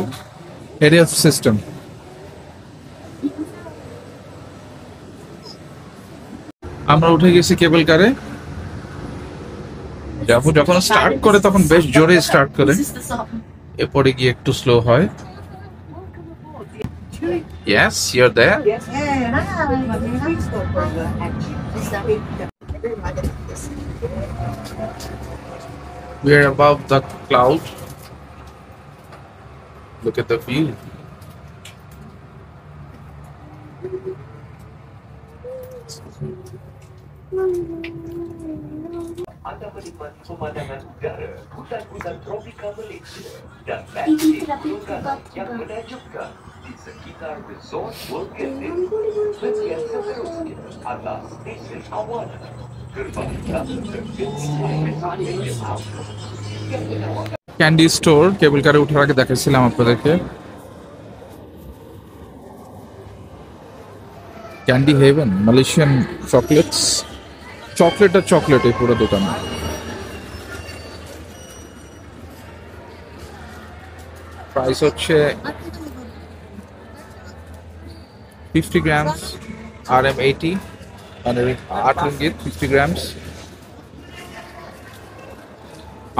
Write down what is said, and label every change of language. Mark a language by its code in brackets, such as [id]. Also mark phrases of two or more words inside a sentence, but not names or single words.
[en] area system. [bn] আমরা উঠে গেছি কেবল কারে। যখন স্টার্ট করে তখন বেশ জোরে স্টার্ট করে, এরপরে গিয়ে একটু স্লো হয়। [en] Yes, you're there. We are above the cloud. Look at the view. [ms] Anda menikmati pemandangan udara, hutan-hutan tropika Malaysia dan landscape gunung yang menakjubkan di sekitar Resort World Genting. Bagian seterusnya adalah stesen Awana, gerbang utama ke Genting Outdoor yang menawarkan [bn] ক্যান্ডি স্টোর কেবল কারে ওঠার আগে দেখাচ্ছিলাম আপনাদেরকে। ক্যান্ডি হেভেন, [en] Malaysian chocolates, [bn] চকলেট আর চকলেট এই পুরো দোকানে। প্রাইস হচ্ছে 50 grams RM80 মানে 8 ringgit 50 grams।